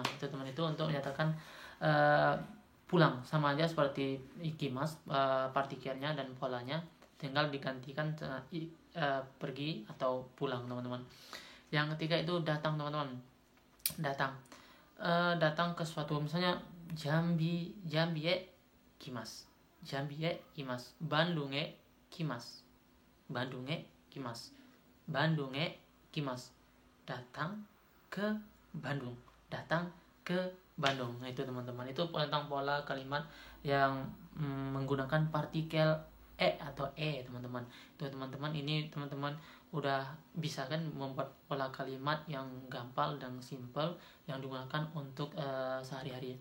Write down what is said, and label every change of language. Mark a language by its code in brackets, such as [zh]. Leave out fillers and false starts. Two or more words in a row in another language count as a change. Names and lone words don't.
[id] Itu teman, itu untuk menyatakan pulang. Sama aja seperti ikimas, partikelnya dan polanya tinggal digantikan pergi atau pulang teman-teman. Yang ketiga itu datang teman-teman. Datang ke suatu, misalnya [ja] ジャンビへ来ます. ジャンビへ来ます。バンドンへ来ます. バンドンへ来ます。バンドンへ来ます. [id] Datang ke Bandung. Datang ke Bandung. Nah, itu teman-teman, itu tentang pola kalimat yang menggunakan partikel atau teman-teman. Itu teman-teman, ini teman-teman udah bisa kan membuat pola kalimat yang gampang dan simple yang digunakan untuk sehari-hari.